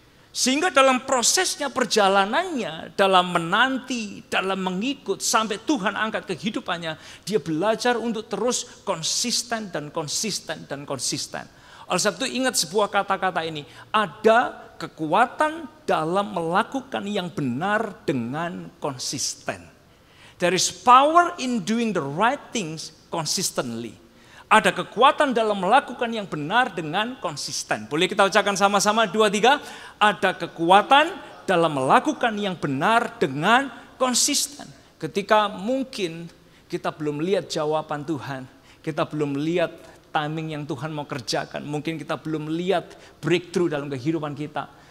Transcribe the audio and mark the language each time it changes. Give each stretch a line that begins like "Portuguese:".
Indonesian: Sehingga dalam prosesnya perjalanannya, dalam menanti, dalam mengikut sampai Tuhan angkat kehidupannya, dia belajar untuk terus konsisten dan konsisten dan konsisten. Oleh sebab itu ingat sebuah kata-kata ini, ada kekuatan dalam melakukan yang benar dengan konsisten.
English: There is power in doing the right things consistently.
Indonesian: Ada kekuatan dalam melakukan yang benar dengan konsisten. Boleh kita ucapkan sama-sama 2, 3. Ada kekuatan dalam melakukan yang benar dengan konsisten. Ketika mungkin kita belum lihat jawaban Tuhan. Kita belum lihat timing yang Tuhan mau kerjakan. Mungkin kita belum lihat breakthrough dalam kehidupan kita.